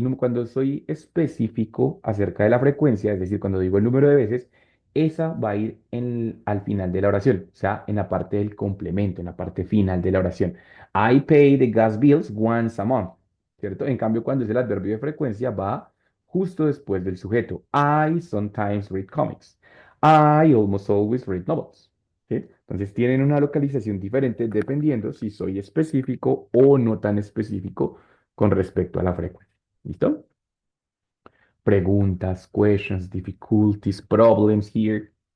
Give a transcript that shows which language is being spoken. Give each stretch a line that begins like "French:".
Spanish: Cuando soy específico acerca de la frecuencia, es decir, cuando digo el número de veces, esa va a ir al final de la oración, o sea, en la parte del complemento, en la parte final de la oración.
English: I pay the gas bills once a month,
Spanish: ¿cierto? En cambio, cuando es el adverbio de frecuencia, va justo después del sujeto.
English: I sometimes read comics. I almost always read novels.
Spanish: ¿Sí? Entonces tienen una localización diferente dependiendo si soy específico o no tan específico con respecto a la frecuencia. ¿Listo?
English: Preguntas, questions, difficulties, problems here.